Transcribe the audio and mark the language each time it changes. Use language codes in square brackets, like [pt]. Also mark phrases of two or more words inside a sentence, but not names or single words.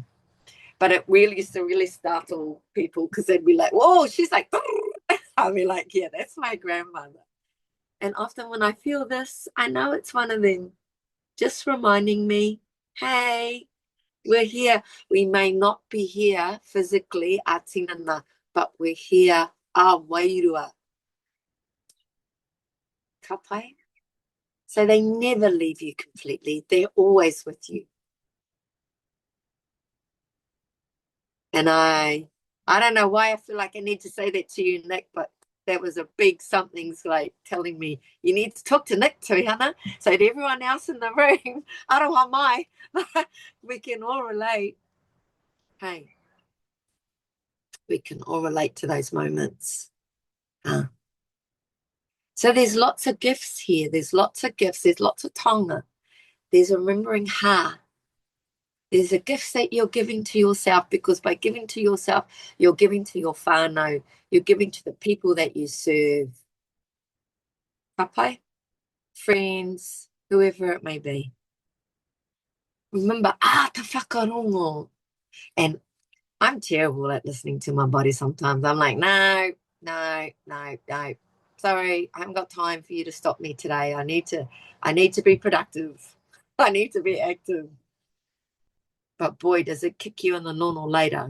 [en] But it really used to really startle people, because they'd be like, whoa, she's like, I'll be like, yeah, that's my grandmother. And often when I feel this, I know it's one of them, just reminding me, hey, we're here. We may not be here physically, atinana, but we're here, wairua. [mi] Ka pai? [en] So they never leave you completely. They're always with you. And I don't know why I feel like I need to say that to you, Nick, but that was a big something's like telling me you need to talk to Nick, Tuihana. So to everyone else in the room, [mi] aroha mai, [en] we can all relate. Hey, we can all relate to those moments. So there's lots of gifts here. There's lots of gifts. There's lots of taonga. There's remembering ha. There's a gift that you're giving to yourself, because by giving to yourself, you're giving to your whānau. You're giving to the people that you serve. Papai, friends, whoever it may be. Remember, [mi] te whakarongo. [en] And I'm terrible at listening to my body sometimes. I'm like, no. Sorry, I haven't got time for you to stop me today. I need to be productive. I need to be active. But boy, does it kick you in the nono later.